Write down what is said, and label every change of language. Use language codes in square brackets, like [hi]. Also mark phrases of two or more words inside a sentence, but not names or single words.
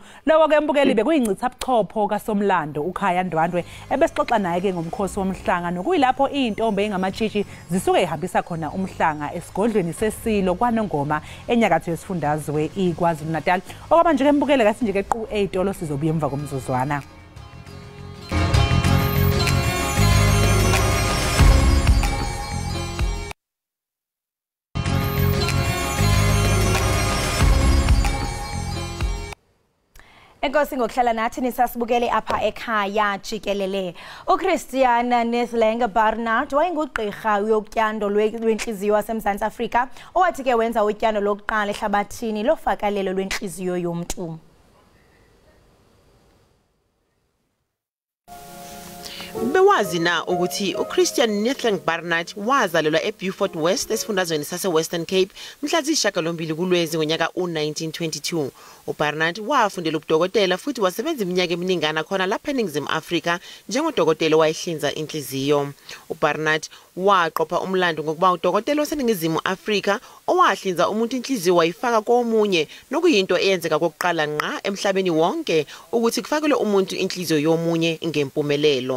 [zu] Lokho ke mbukeli bekuyincitha buchopho kaSomlando uKhaya Ndwandwe ebesixoxa naye ke ngomkhosi womhlanga nokuyilapho intombi engamatshitshi zisuke ihambisa khona umhlanga esigodlweni sesilo kwaNongoma enyakatho yesifundazwe iKwaZulu-Natal. Okwamanje ke mbukele kathi nje ke qu 8 sizobuya emva komzuzwana. [xh] Enkosi ngokuhlala nathi nisasibukele apha ekhaya jikelele. uChristian Neslenga Barnard wayengugqirha yokutyando lwenhliziyo waseMzantsi Afrika owathi ke wenza utyando lokuqala ehlabathini lofakalelo lwenhliziyo yomntu. [zu] Bewazi na ukuthi uChristian Neslenga Barnard wazalelwa eBeaufort West esifundazweni sase-Western Cape mhla ziyisishiyagalombili kuLwezi ngonyaka u-1922. uBarnard wafundela ubudokotela futhi wasebenza iminyaka eminingana khona lapha eNingizimu Afrika njengodokotela owayehlinza inhliziyo. uBarnard waqopha umlando ngokuba udokotela waseNingizimu Afrika owahlinza umuntu inhliziyo wayifaka komunye nokuyinto eyenzeka kokuqala ngqa emhlabeni wonke ukuthi kufakelwe umuntu inhliziyo yomunye ngempumelelo.